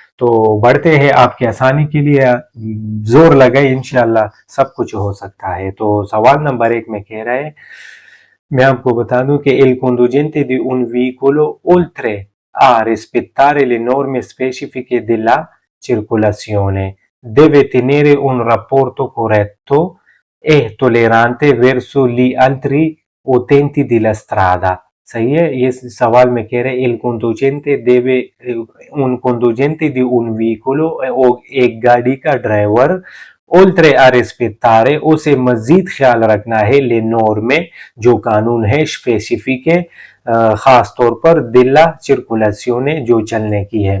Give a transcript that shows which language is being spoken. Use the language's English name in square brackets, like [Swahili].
[Hindi] तो बढ़ते हैं आपकी आसानी के लिए, जोर लगाए, इंशाल्लाह सब कुछ हो सकता है। तो सवाल नंबर 1 में कह रहा है मैं आपको बता दूं कि [Italian] il conducente di un veicolo, oltre a rispettare le norme specifiche della circolazione, deve tenere un rapporto corretto e tollerante verso gli altri utenti della strada. [Hindi] सही है, ये सवाल में कह रहे [Italian] il conducente deve un conducente di un veicolo [Hindi] एक गाड़ी का ड्राइवर ओल्ट्रे आ रिस्पेक्टारे उसे मजीद ख्याल रखना है ले नॉर्मे जो कानून है स्पेसिफिक है, खास तौर पर दिल्ला सर्कुलेशने जो चलने की है।